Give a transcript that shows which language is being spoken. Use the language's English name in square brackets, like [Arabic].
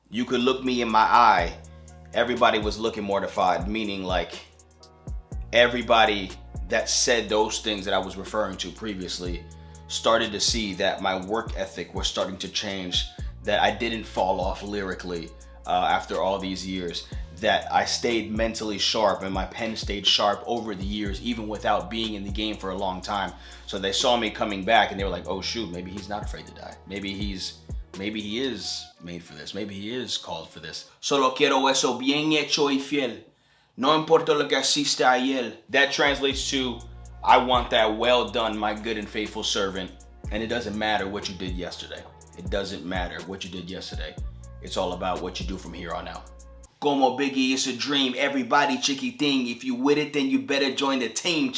[English] You could look me in my eye. Everybody was looking mortified, meaning like everybody that said those things that I was referring to previously started to see that my work ethic was starting to change, that I didn't fall off lyrically after all these years, that I stayed mentally sharp and my pen stayed sharp over the years, even without being in the game for a long time. So they saw me coming back and they were like, oh shoot, maybe he's not afraid to die. Maybe he is made for this. Maybe he is called for this. [Spanish] Solo quiero eso bien hecho y fiel. No importa lo que hiciste ayer. [English] That translates to, I want that well done, my good and faithful servant. And it doesn't matter what you did yesterday. It doesn't matter what you did yesterday. It's all about what you do from here on out. Como Biggie, it's a dream. Everybody, Chiquitin. If you with it, then you better join the team.